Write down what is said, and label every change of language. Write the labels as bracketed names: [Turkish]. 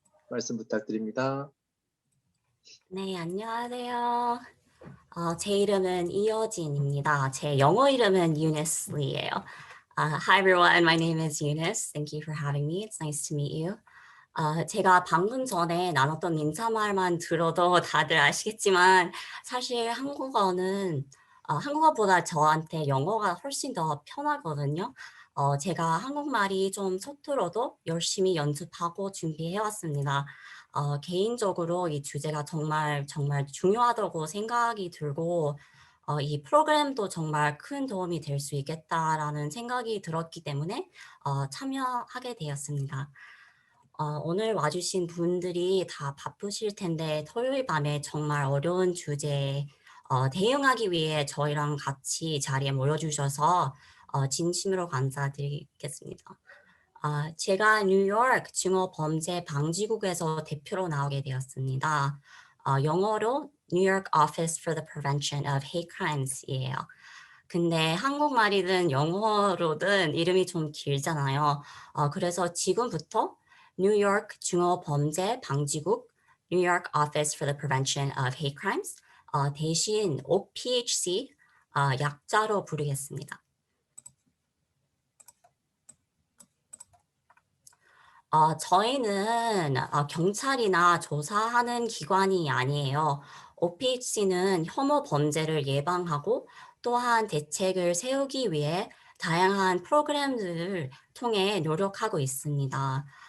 [Korean] 말씀 부탁드립니다. 네, 안녕하세요. 제 이름은 이여진입니다. 제 영어 이름은 Eunice Lee예요. [English] Hi everyone, my name is Eunice. Thank you for having me. It's nice to meet you. [Korean] 제가 방금 전에 나눴던 인사말만 들어도 다들 아시겠지만 사실 한국어보다 저한테 영어가 훨씬 더 편하거든요. 제가 한국말이 좀 서툴어도 열심히 연습하고 준비해왔습니다. 개인적으로 이 주제가 정말 중요하다고 생각이 들고 이 프로그램도 정말 큰 도움이 될 수 있겠다라는 생각이 들었기 때문에 참여하게 되었습니다. 오늘 와주신 분들이 다 바쁘실 텐데 토요일 밤에 정말 어려운 주제에 대응하기 위해 저희랑 같이 자리에 모여주셔서 진심으로 감사드리겠습니다. 제가 뉴욕 증오범죄 방지국에서 대표로 나오게 되었습니다. 영어로 New York Office for the Prevention of Hate Crimes이에요. 근데 한국말이든 영어로든 이름이 좀 길잖아요. 그래서 지금부터 뉴욕 증오범죄 방지국 New York Office for the Prevention of Hate Crimes 대신 OPHC 약자로 부르겠습니다. 저희는 경찰이나 조사하는 기관이 아니에요. OPHC는 혐오 범죄를 예방하고 또한 대책을 세우기 위해 다양한 프로그램들을 통해 노력하고 있습니다.